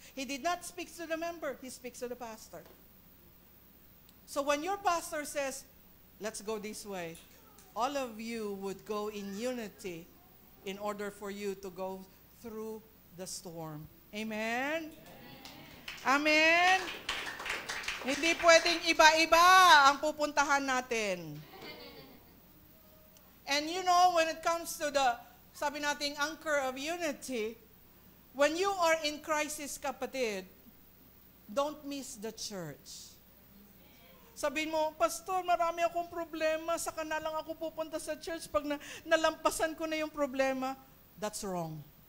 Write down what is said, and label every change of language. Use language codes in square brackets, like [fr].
[en] He did not speak to the member, He speaks to the pastor. So when your pastor says, let's go this way, all of you would go in unity in order for you to go through the storm. Amen? Amen? [tl] Hindi pwedeng iba-iba ang pupuntahan natin. [en] And when it comes to the, [tl] sabi nating [en] anchor of unity, when you are in crisis, kapatid, don't miss the church. [tl] Sabihin mo, Pastor, marami akong problema, saka na lang ako pupunta sa church pag nalampasan ko na yung problema. [en] That's wrong.